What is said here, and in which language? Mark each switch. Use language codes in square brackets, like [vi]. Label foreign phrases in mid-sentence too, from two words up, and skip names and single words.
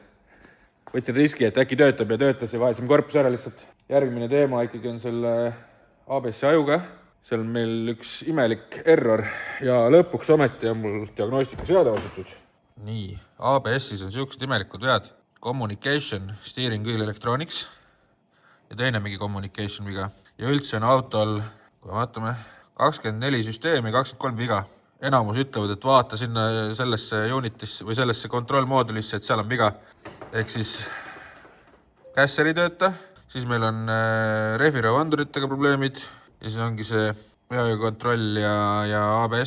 [et] Võtsin riski, et äkki töötab ja töötas ja vahetasime korpuse ära lihtsalt. Järgmine teema ikkagi on selle ABS-i ajuga. Seal on meil üks imelik error ja lõpuks ometi on mul diagnostika seade osutud. Nii, ABS-is on sihukesed imelikud vead. [en] Communication, steering wheel electronics [et] ja teine mingi communication viga. Ja üldse on autol, kui vaatame, 24 süsteemi, 23 viga. Enamus ütlevad, et vaata sinna sellesse unitisse või sellesse kontrollmoodulisse, et seal on viga. Ehk siis kässer ei tööta, siis meil on rehvirõuanduritega probleemid ja siis ongi see veakontroll ja ABS.